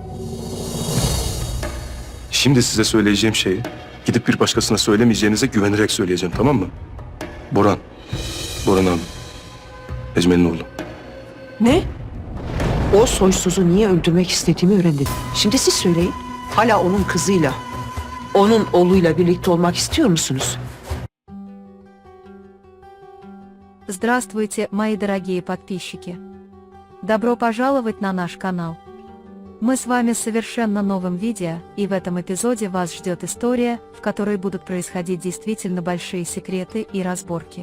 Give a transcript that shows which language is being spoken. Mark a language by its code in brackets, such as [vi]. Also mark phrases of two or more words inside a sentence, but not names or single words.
[tr] Şimdi size söyleyeceğim şeyi gidip bir başkasına söylemeyeceğinize güvenerek söyleyeceğim, tamam mı? Boran. Boran abi. Ecmel'in oğlu. Ne? O soysuzu niye öldürmek istediğimi öğrendim. Şimdi siz söyleyin. Hala onun kızıyla, onun oğluyla birlikte olmak istiyor musunuz? [ru] Здравствуйте, мои дорогие подписчики! Добро пожаловать на наш канал! Мы с вами с совершенно новым видео, и в этом эпизоде вас ждет история, в которой будут происходить действительно большие секреты и разборки.